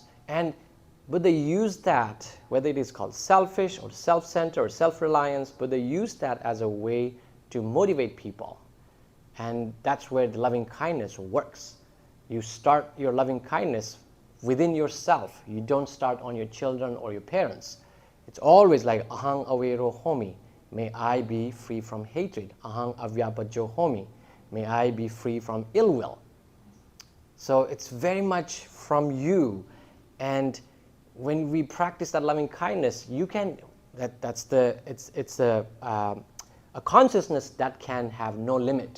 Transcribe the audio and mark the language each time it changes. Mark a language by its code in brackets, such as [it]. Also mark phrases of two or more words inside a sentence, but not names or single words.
[en] And Buddha used that, whether it is called selfish or self-centered or self-reliance, Buddha used that as a way to motivate people. And that's where the loving kindness works. You start your loving kindness within yourself. You don't start on your children or your parents. It's always like [pi] ahang avero homi. [en] May I be free from hatred. [pi] Ahang avyapajo homi. [en] May I be free from ill will. So it's very much from you. And when we practice that loving kindness, you can, it's a consciousness that can have no limit.